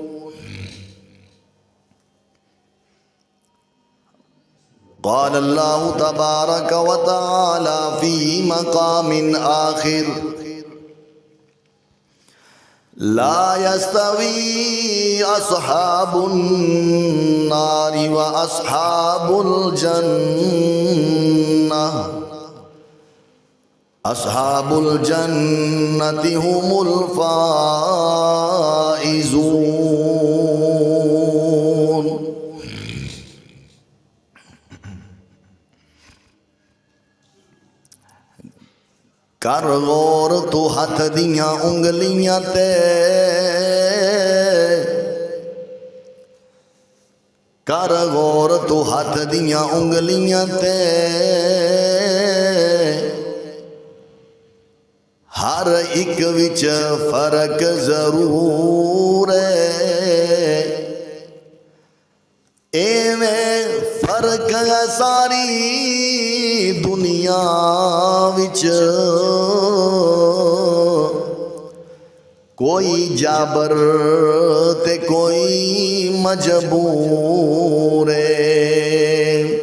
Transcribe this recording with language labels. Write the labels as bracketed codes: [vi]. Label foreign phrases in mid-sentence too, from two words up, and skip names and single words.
[ar] قال الله تبارك وتعالى في مقام آخر: لا يستوي أصحاب النار وأصحاب الجنة. أصحاب الجنة هم الفائزون. [pa] کر غور تو ہاتھ دیاں انگلیاں تے، کر غور تو ہاتھ دیاں انگلیاں تے، ہر ایک وچ فرق ضرور ہے. ایویں فرق ہے ساری دنیا وچ، کوئی جابر تے کوئی مجبور ہے.